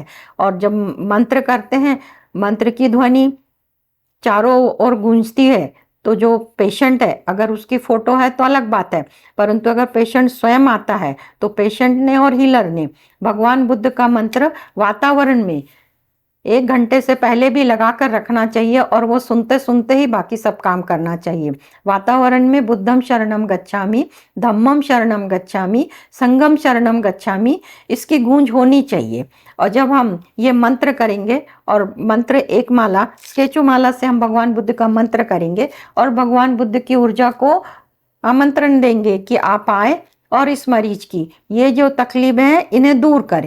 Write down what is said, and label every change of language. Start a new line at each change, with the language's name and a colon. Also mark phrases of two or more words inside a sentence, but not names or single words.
Hindi: और जब मंत्र करते हैं, मंत्र की ध्वनि चारों ओर गूंजती है, तो जो पेशेंट है अगर उसकी फोटो है तो अलग बात है, परंतु अगर पेशेंट स्वयं आता है तो पेशेंट ने और हीलर ने भगवान बुद्ध का मंत्र वातावरण में 1 घंटे से पहले भी लगाकर रखना चाहिए और वो सुनते सुनते ही बाकी सब काम करना चाहिए। वातावरण में
Pali: बुद्धम शरणम गच्छामि, धम्मम शरणम गच्छामि, संगम शरणम गच्छामि,
Hindi: इसकी गूंज होनी चाहिए। और जब हम ये मंत्र करेंगे, और मंत्र एक माला, स्केचू माला से हम भगवान बुद्ध का मंत्र करेंगे और भगवान बुद्ध की ऊर्जा को आमंत्रण देंगे कि आप आए और इस मरीज की ये जो तकलीफ है इन्हें दूर करें।